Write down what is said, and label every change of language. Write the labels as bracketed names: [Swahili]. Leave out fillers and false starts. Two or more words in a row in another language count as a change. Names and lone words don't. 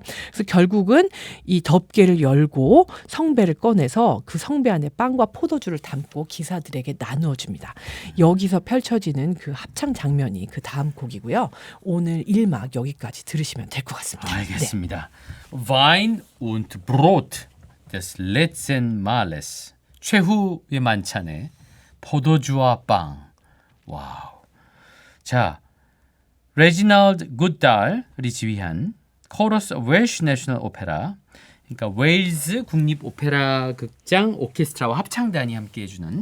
[Korean] 그래서 결국은 이 덮개를 열고 성배를 꺼내서 그 성배 안에 빵과 포도주를 담고 기사들에게 나누어 줍니다. 여기서 펼쳐지는 그 합창 장면이 그 다음 곡이고요. 오늘 1막 여기까지 들으시면 될 것 같습니다. 알겠습니다. [German] Wein und Brot des letzten Mahles. [Korean] 최후의 만찬에 포도주와 빵. 와우. 자, 레지널드 굿달이 지휘한 코러스 웰시 내셔널 오페라. 그러니까 웨일즈 국립 오페라 극장 오케스트라와 합창단이 함께 해주는